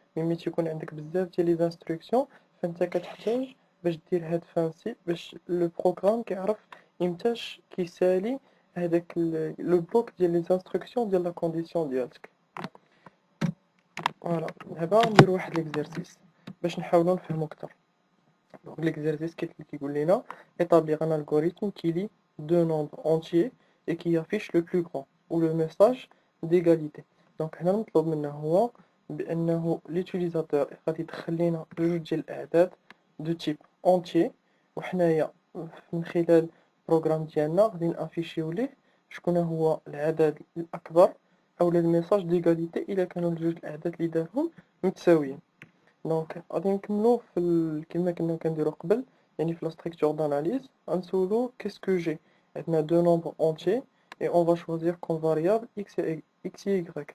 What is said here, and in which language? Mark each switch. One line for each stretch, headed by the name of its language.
Arabic: ملي تيكون عندك بزاف ديال لي انستركسيون فانت كتحتاج باش دير هاد فانسي باش لو بروغرام كيعرف امتاش كيسالي هذاك لو بلوك ديال لي انستركسيون ديال لا كونديسيون ديالك. فوالا دابا نديرو واحد ليكزارسيس باش نحاولو نفهمو اكثر. دونك ليكزارسيس كيقول لنا
French: établir un algorithme qui lie deux nombres entiers et qui affiche le plus grand ou le message d'égalité.
Arabic: دونك هنا المطلوب منا هو بانه ليوتيليزاتور غادي يدخل لينا جوج ديال الاعداد دو تيب اونتيي، وحنايا من خلال البروغرام ديالنا غادي نافيشيو ليه شكون هو العدد الاكبر او الميساج ديغاليتي الا كانوا الجوج الاعداد اللي دارهم متساويين. دونك غادي نكملو كما كنا كنديرو قبل، يعني في لا ستركتور داناليز غنسولو كيسكو جي. عندنا دو نومبر اونتيي
French: et on va choisir comme variable x et y.